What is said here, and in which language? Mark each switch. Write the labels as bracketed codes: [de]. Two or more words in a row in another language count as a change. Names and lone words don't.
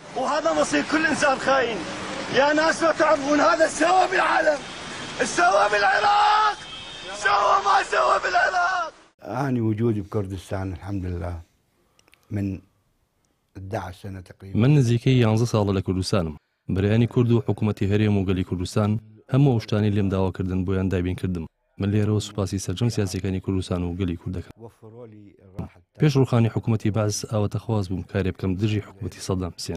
[ar] وهذا مصير كل إنسان خاين. يا ناس لو تعرفون هذا سوى بالعالم، سوى بالعراق، سوى ما سوى بالعراق. أنا وجودي بكردستان الحمد لله من 11 سنة تقريبا. [ckb] من نزیکەی 11 ساڵە لە کوردستانم. بەرهەمی کورد و حکوومەتی هەرێم و گەلی کوردستان هەموو شتانی لێم داواکردن بۆیان دابین کردم. من لێرەوە سوپاسی سەرجەم سیاسیەکانی کوردستان و گەلی کوردەکەم. پێش ڕوخانی حکوومەتی بەعس ئاواتەخواز بووم کارێ بکەم دژی حکوومەتی سەدام حوسێن.